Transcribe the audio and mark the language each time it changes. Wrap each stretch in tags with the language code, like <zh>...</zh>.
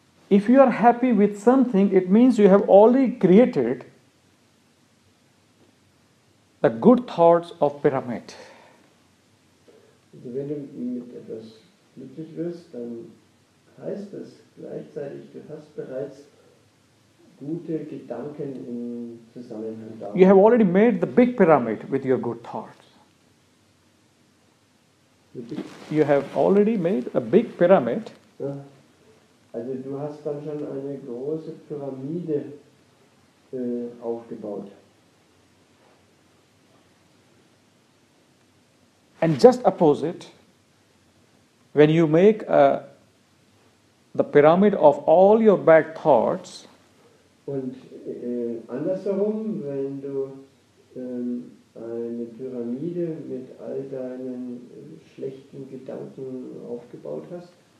<en>If you are happy with something, it means you have already created the good thoughts of pyramid.</en> <de>Also wenn du mit etwas glücklich wirst, dann heißt es gleichzeitig, du hast bereits gute Gedanken im Zusammenhang damit.</de> <en>You have already made the big pyramid with your good thoughts. You have already made a big pyramid.</en> <de>Ja, also du hast dann schon eine große Pyramide aufgebaut.</de> <en>And just opposite, when you make the pyramid of all your bad thoughts,</en> <de>Und andersherum, wenn du eine Pyramide mit all deinen schlechten Gedanken aufgebaut hast,</de>